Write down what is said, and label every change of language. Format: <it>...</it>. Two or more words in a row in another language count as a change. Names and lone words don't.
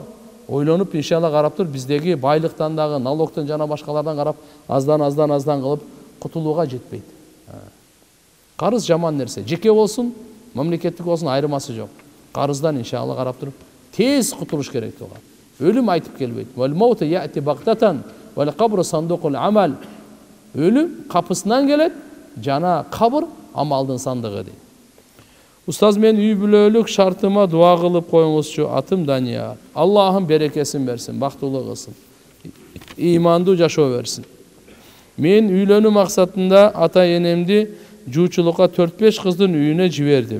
<ky>Ойлонуп иншалла карап туруп биздеги байлыктан дагы, налогтон жана башкалардан карап аздан кылып кутулууга жетпейт. Карыз жаман нерсе. Жеке болсун, мамлекеттик болсун айырмасы жок. Карыздан иншалла карап туруп тез кутулуш керек болгон. Өлүм айтып келбейт.</ky> <ar>والموت يأتي بغتة والقبر صندوق العمل.</ar> <ky>Өлүм капысынан келет, жана кабыр амалдын сандыгы дейт. Устаз, мен үй бүлөлүк шартыма дуа кылып коюңузчу. Атым Данияр. Аллахым берекесин берсин, бактылуу кылсын. Имандуу жашоо берсин. Мен үйлөнүү максатында ата энемди жуучулукка 4-5 кыздын үйүнө жибердим.</ky>